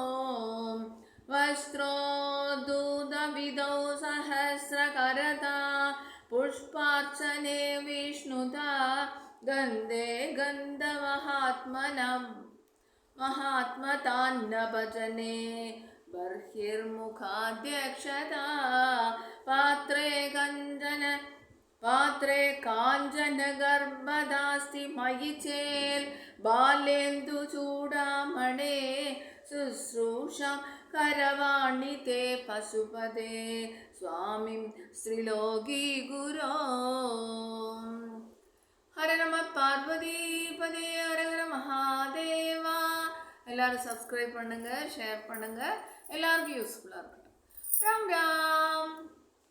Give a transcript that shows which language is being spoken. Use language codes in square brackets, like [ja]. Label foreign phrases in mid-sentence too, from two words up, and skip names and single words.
[sa] वस्त्रोत्तूत विधौ सहस्रकरता पुष्पार्चने विष्णुता गन्धे गन्धवहात्मनम् महात्मदान्नभजने बर्हिर्मुखाध्यक्षता पात्रे कञ्चन पात्रे काञ्चन गर्भदास्ति मयि चेल् बालेन्दु चूडामणे शुश्रूषां करवाणि ते पशुपदे स्वामिं श्रीलोकी गुरो हर नम पार्वती पदे हर हर महादेवा [ta] எல்லாரும் சப்ஸ்கிரைப் பண்ணுங்க ஷேர் பண்ணுங்க எல்லாருக்கும் யூஸ்ஃபுல்லா இருக்கட்டும் ராம் ராம்